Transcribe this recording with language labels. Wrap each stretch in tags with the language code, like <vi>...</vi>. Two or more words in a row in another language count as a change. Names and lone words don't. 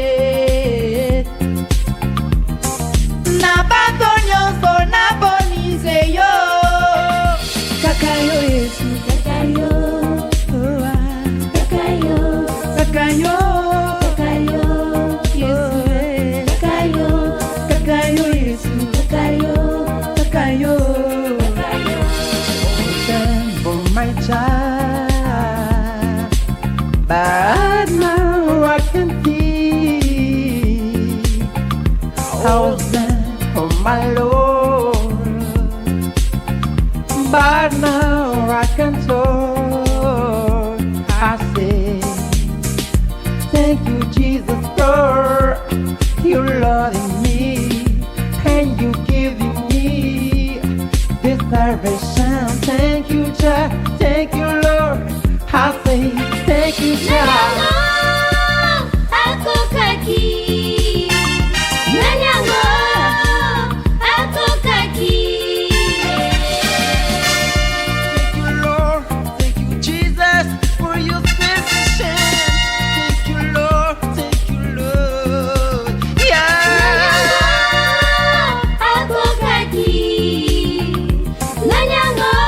<ln>na bato nyonso naponise yo kaka yo Yesu kaka yo kaka yo kaka yo kaka yo Yesu kaka yo Yesu kaka yo kaka yo</ln> <en>my child, but now I can see how stand for my Lord, but now I can talk. I say, thank you, Jesus, for you loving me and you giving me this salvation. Thank you, Jah. Thank you, Lord. I say thank you, Jah.</en> <ln>Akokaki, nanyango, akokaki.</ln> <en>Thank you, Lord. Thank you, Jesus, for your salvation. Thank you, Lord. Thank you, Lord. Yeah.</en> <ln>Akokaki, nanyango.</ln>